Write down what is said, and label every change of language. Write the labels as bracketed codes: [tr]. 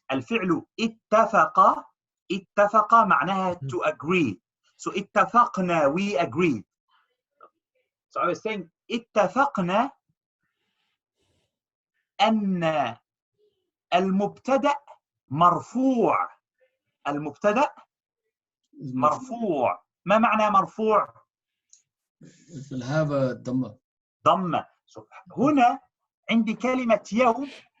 [ar] الفعل اتفق معناها [en] to agree. So اتفقنا, we agreed. So I was saying [ar] اتفقنا أن المبتدأ مرفوع. المبتدأ مرفوع. ما معنى مرفوع؟ [en] It will have a ضمة. [ar] ضمة. So هنا عندي كلمة يوم.